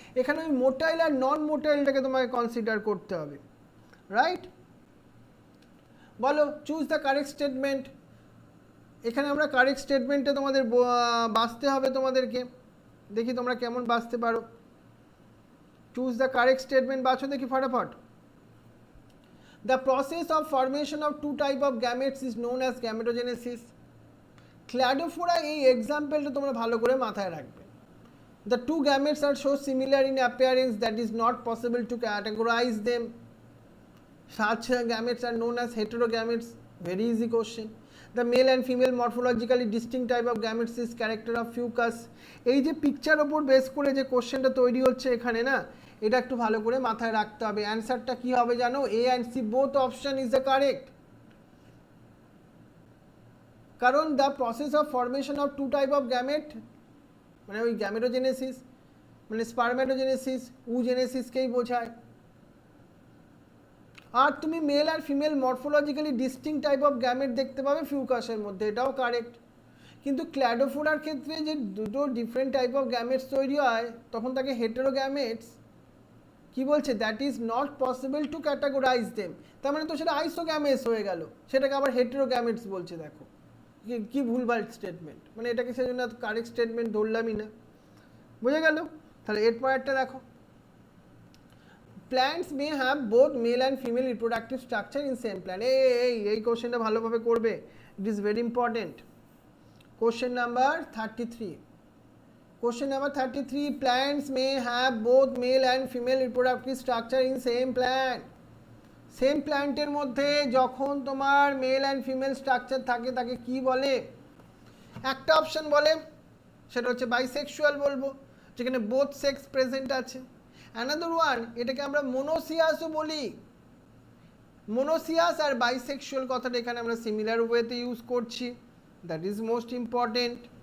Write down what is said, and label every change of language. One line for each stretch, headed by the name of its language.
Bangla: এখানে ওই মোটাইল আর নন মোটাইলটাকে তোমাকে কনসিডার করতে হবে, রাইট? বলো
English: Choose the correct statement.
Bangla: এখানে আমরা কারেক্ট স্টেটমেন্টে তোমাদের বাঁচতে হবে তোমাদেরকে, দেখি তোমরা কেমন বাঁচতে পারো।
English: choose the correct statement,
Bangla: বাঁচো দেখি ফটাফট।
English: The process of formation of two type of gametes is known as gametogenesis.
Bangla: Cladophora এই এক্সাম্পলটা তোমরা ভালো করে মাথায় রাখবে।
English: The two gametes are so similar in appearance that is not possible to categorize them. Such gametes are known as heterogametes. Very easy question. The male and female morphologically distinct type of gametes is character of fucus.
Bangla: এই যে picture ওপর base করে যে কোশ্চেনটা তৈরি হচ্ছে এখানে না, এটা একটু ভালো করে মাথায় রাখতে হবে। অ্যান্সারটা কি হবে জানো?
English: A and C both option is the correct. কারণ the process of formation of two type of gamete মানে ওই gametogenesis মানে spermatogenesis উজেনেসিসকেই বোঝায়।
Bangla: আর তুমি mail আর female
English: morphologically distinct type of gamete
Bangla: দেখতে পাবে ফিউকাসের মধ্যে, এটাও কারেক্ট। কিন্তু ক্ল্যাডোফোরার ক্ষেত্রে যে দুটো
English: different type of gametes
Bangla: তৈরি হয় তখন তাকে হেটেরোগ্যামেটস কি বলছে?
English: That is not possible to categorize them.
Bangla: তার মানে তো সেটা আইসোগ্যামেটস হয়ে গেল, সেটাকে আবার হেটেরোগ্যামেটস বলছে। দেখো কি ভুলভাল স্টেটমেন্ট, মানে এটাকে সেজন্য কারেক্ট স্টেটমেন্ট ধরলামই না। বুঝে গেল? তাহলে এর পরেরটা দেখো,
English: Plants may have both male and female reproductive structure in same plant.
Bangla: এই কোশ্চেনটা ভালোভাবে করবে,
English: It is very important.
Bangla: Question number 33।
English: Question number 33, plants may have both male and female reproductive structure in same plant.
Bangla: Same plant এর মধ্যে যখন তোমার
English: male and female structure
Bangla: থাকে তাকে কি বলে? একটা অপশন বলে সেটা হচ্ছে বাইসেক্সুয়াল বলবো, যেখানে
English: both sex present
Bangla: আছে।
English: another one,
Bangla: এটাকে আমরা মোনোসিয়াসও বলি। মোনোসিয়াস আর বাইসেক্সুয়াল কথাটা এখানে আমরা
English: similar ওয়েতে use
Bangla: করছি,
English: That is most important.